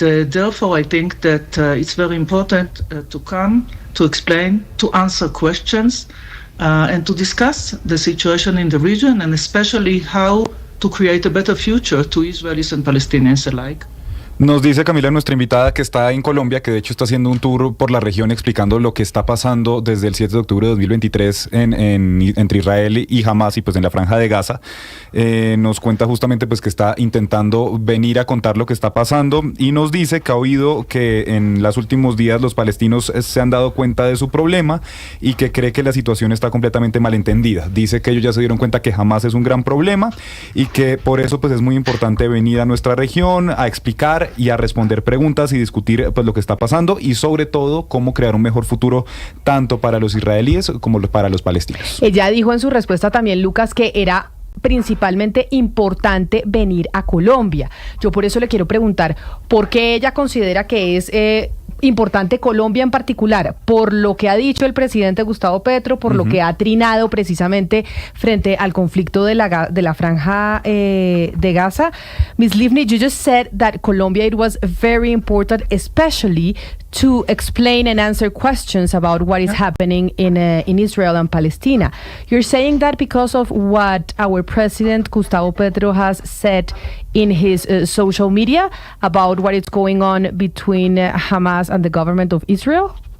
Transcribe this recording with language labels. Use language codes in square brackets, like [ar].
[en] Therefore, I think that it's very important to come, to explain, to answer questions, and to discuss the situation in the region, and especially how to create a better future to Israelis and Palestinians alike. [es] Nos dice Camila, nuestra invitada, que está en Colombia, que de hecho está haciendo un tour por la región explicando lo que está pasando desde el 7 de octubre de 2023 entre Israel y Hamás y pues en la Franja de Gaza. Nos cuenta justamente pues que está intentando venir a contar lo que está pasando y nos dice que ha oído que en los últimos días los palestinos se han dado cuenta de su problema y que cree que la situación está completamente malentendida. Dice que ellos ya se dieron cuenta que Hamás es un gran problema y que por eso pues es muy importante venir a nuestra región a explicar y a responder preguntas y discutir pues lo que está pasando y sobre todo cómo crear un mejor futuro tanto para los israelíes como para los palestinos. Ella dijo en su respuesta también, Lucas, que era principalmente importante venir a Colombia. Yo por eso le quiero preguntar, ¿por qué ella considera que es importante Colombia en particular? Por lo que ha dicho el presidente Gustavo Petro, por lo que ha trinado precisamente frente al conflicto de la Franja de Gaza. [en] Ms. Livni, you just said that Colombia, it was very important, especially to explain and answer questions about what is happening in Israel and Palestine. You're saying that because of what our president Gustavo Petro has said in his social media about what is going on between Hamas and the government of Israel?